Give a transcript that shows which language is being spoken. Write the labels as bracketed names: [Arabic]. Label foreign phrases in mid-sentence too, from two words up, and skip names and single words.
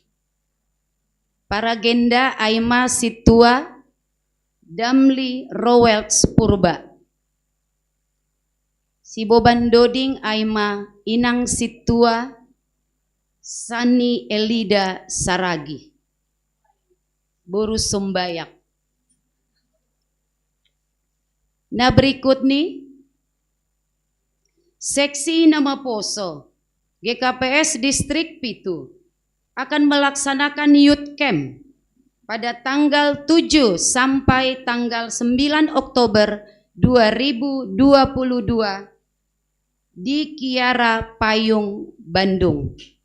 [Simeulue] Paragenda aima situa Damli Rowelts Purba. Siboban doding aima Inang situa Sani Elida Saragi. Boru Sumbayak. [Indonesian] Nah berikut nih seksi [Simeulue] nama poso [Indonesian] GKPS Distrik Pitu akan melaksanakan youth camp pada tanggal 7 sampai tanggal 9 Oktober 2022 di Kiara Payung, Bandung.